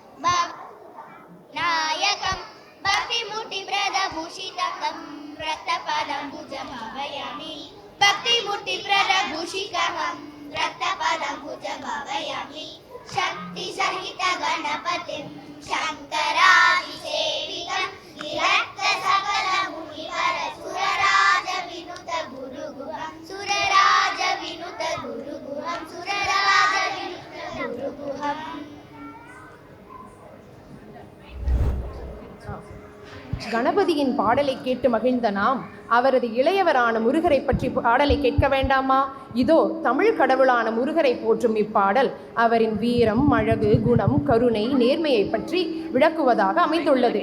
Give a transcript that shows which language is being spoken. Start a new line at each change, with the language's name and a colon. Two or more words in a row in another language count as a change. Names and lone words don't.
Sanskrit: नायकं भक्तिमूर्तिप्रदभूषितं रक्तपदं भुजभावयामि भक्तिमूर्तिप्रदभूषितं रक्तपदं भुजभावयामि शक्तिसहितगणपतिं शङ्करादिसेवितं विरक्त सकलमुनिवरसुरराजविनुतगुरुगुहं सुरराजविनुतगुरुगुहं सुरराजविनुतगुरुगुहम्.
Tamil: கணபதியின் பாடலை கேட்டு மகிழ்ந்த நாம் அவரது இளையவரான முருகரை பற்றி பாடலை கேட்க வேண்டாமா? இதோ தமிழ் கடவுளான முருகரை போற்றும் இப்பாடல் அவரின் வீரம், அழகு, குணம், கருணை, நேர்மையை பற்றி விளக்குவதாக அமைந்துள்ளது.